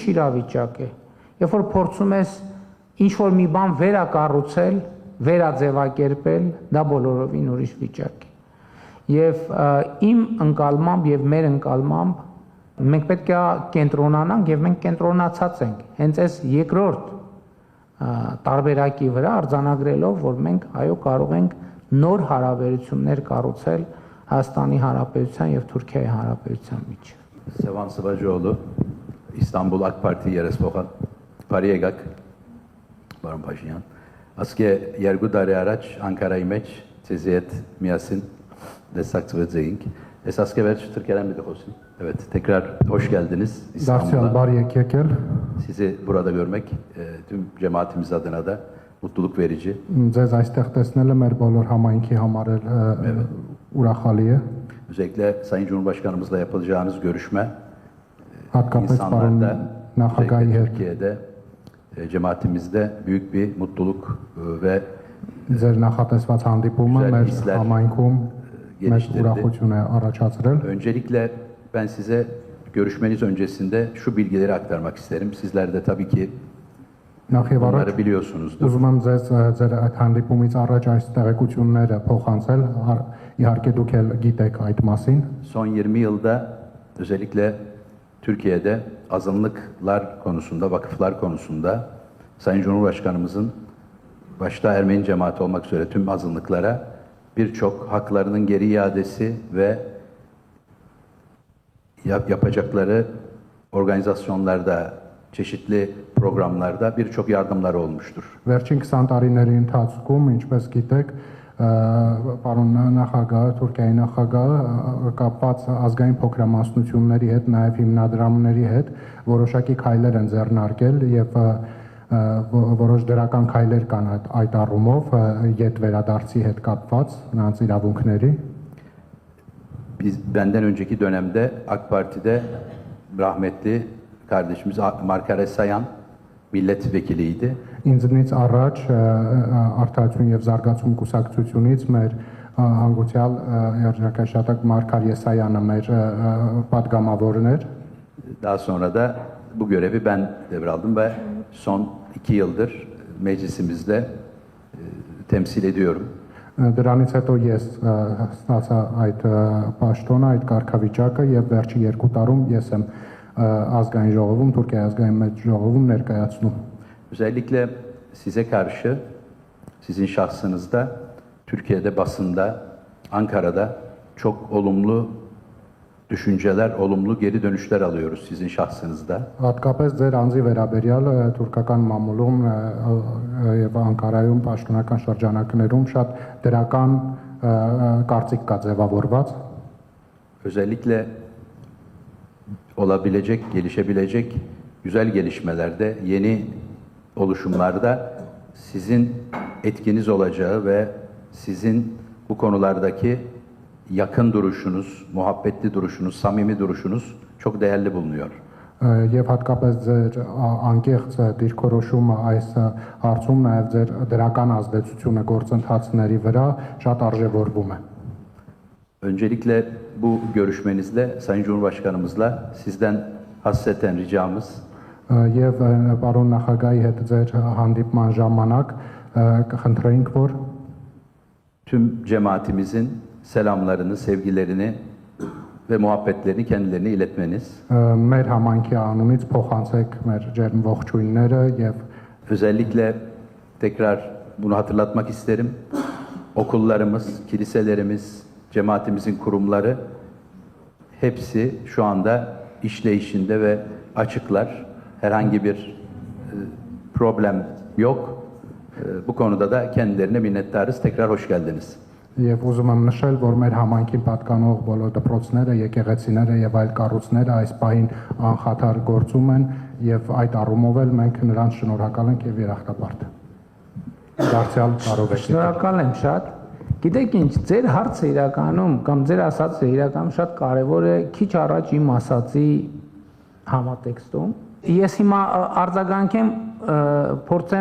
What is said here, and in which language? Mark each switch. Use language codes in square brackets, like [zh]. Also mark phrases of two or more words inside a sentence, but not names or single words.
[hy] իրավիճակ է։ Երբ որ փորձում ես ինչ որ մի բան վերակառուցել, վերաձևակերպել, դա բոլորովին ուրիշ վիճակ է։ Եվ իմ ընկալմամբ եւ մեր ընկալմամբ մենք պետք է կենտրոնանանք եւ մենք կենտրոնացած ենք հենց այս երկրորդ տարբերակի վրա արձանագրելով, որ մենք այո կարող ենք նոր հարաբերություններ կառուցել Հայաստանի Հանրապետության եւ Թուրքիայի Հանրապետության միջեւ։ Sevan Sıvacıoğlu, İstanbul AK Parti երեսփոխան, բարի եկաք, պարոն Փաշինյան։ Ասկե երկու տարի առաջ Անկարայի մեջ ցեզի հետ միասին դեսակցվեցինք։ Ես ասկե վերջ [tr] Türkiye'den bir de olsun. Evet, tekrar hoş geldiniz İstanbul'a. [hy] Բարի եկել։ [tr] Sizi burada görmek tüm cemaatimiz adına da mutluluk verici. [hy] Ձեզ այստեղ տեսնելը մեր բոլոր համայնքի համար էլ ուրախալի է։ [tr] Özellikle Sayın Cumhurbaşkanımızla yapılacağınız görüşme [hy] Հատկապես պարոն [tr] insanlarda, [hy] նախագահի հետ [tr] Türkiye'de cemaatimizde büyük bir mutluluk ve [hy] ձեր նախատեսված հանդիպումը [tr] Güzel [hy] մեր [tr] hisler [hy] համայնքում մեծ [tr] geliştirdi. [hy] ուրախություն է առաջացրել։ [tr] Öncelikle ben size görüşmeniz öncesinde şu bilgileri aktarmak isterim. Sizler de tabii ki [hy] Նախ եւ առաջ [tr] bunları biliyorsunuzdur. [hy] ուզում եմ ձեզ ձեր այդ հանդիպումից առաջ այս տեղեկությունները փոխանցել, իհարկե դուք էլ գիտեք այդ մասին։ [tr] Son 20 yılda özellikle Türkiye'de azınlıklar konusunda, vakıflar konusunda Sayın Cumhurbaşkanımızın başta Ermeni cemaati olmak üzere tüm azınlıklara birçok haklarının geri iadesi ve yapacakları organizasyonlarda, çeşitli programlarda birçok yardımlar olmuştur. [hy] Վերջին 20 տարիների ընթացքում, ինչպես գիտեք, պարոն նախագահը, Թուրքիայի նախագահը կապված ազգային փոքրամասնությունների հետ, նաև հիմնադրամների հետ որոշակի քայլեր են ձեռնարկել եւ որոշ դրական քայլեր կան այդ առումով յետ վերադարձի հետ կապված նրանց իրավունքների։ [tr] Benden önceki dönemde AK Parti'de rahmetli kardeşimiz Markar Esayan milletvekiliydi. [hy] Ինձնից առաջ Արդարություն եւ զարգացում կուսակցությունից մեր հանգուցյալ երաժշտակ Մարկար Եսայանը մեր պատգամավորն էր։ [tr] Daha sonra da bu görevi ben devraldım ve son 2 yıldır meclisimizde temsil ediyorum. [hy] Դրանից հետո ես ստացա այդ պաշտոնը, այդ կարգավիճակը եւ վերջի 2 տարում ես եմ ազգային ժողովում, Թուրքիայի ազգային մեծ ժողովում ներկայացնում։ [tr] Özellikle size karşı, sizin şahsınızda Türkiye'de basında, Ankara'da çok olumlu düşünceler, olumlu geri dönüşler alıyoruz sizin şahsınızda. [hy] Հատկապես ձեր անձի վերաբերյալ թուրքական մամուլում եւ Անկարայում պաշտոնական շրջանակներում շատ դրական կարծիք կա ձևավորված [tr] Özellikle olabilecek, gelişebilecek güzel gelişmelerde, yeni oluşumlarda sizin etkiniz olacağı ve sizin bu konulardaki yakın duruşunuz, muhabbetli duruşunuz, samimi duruşunuz çok değerli bulunuyor. [hy] եւ հատկապես ձեր անկեղծ դիրքորոշումը այս հարցում նաեւ ձեր դրական ազդեցությունը գործընթացների վրա շատ արժևորվում է [tr] Öncelikle bu görüşmenizle, Sayın Cumhurbaşkanımızla sizden hasreten ricamız, [hy] եւ պարոն նախագահի հետ ձեր հանդիպման ժամանակ կխնդրեինք որ [tr] tüm cemaatimizin selamlarını, sevgilerini ve muhabbetlerini kendilerine iletmeniz. [hy] մեր համայնքի անունից փոխանցեք մեր ջերմ ողջույնները եւ [tr] Özellikle tekrar bunu hatırlatmak isterim. Okullarımız, kiliselerimiz, cemaatimizin kurumları hepsi şu anda işleyişinde ve açıklar. Herhangi bir problem yok. Bu konuda da kendilerine minnettarız. Tekrar hoş geldiniz. [hy] Եվ ուզում եմ նշել, որ մեր համայնքին պատկանող բոլոր դպրոցները, եկեղեցիները եւ այլ կառույցները այս պահին անխաթար գործում են եւ այդ առումով էլ մենք նրանց շնորհակալ ենք եւ երախտապարտ։ Դարձյալ կարող եք։ Շնորհակալ եմ շատ։ Գիտեք ինչ, ձեր հարցը իրականում կամ ձեր ասածը իրականում շատ կարևոր է, քիչ առաջ իմ ասածի համատեքստում։ Ես հիմա արձագանքեմ, փորձեմ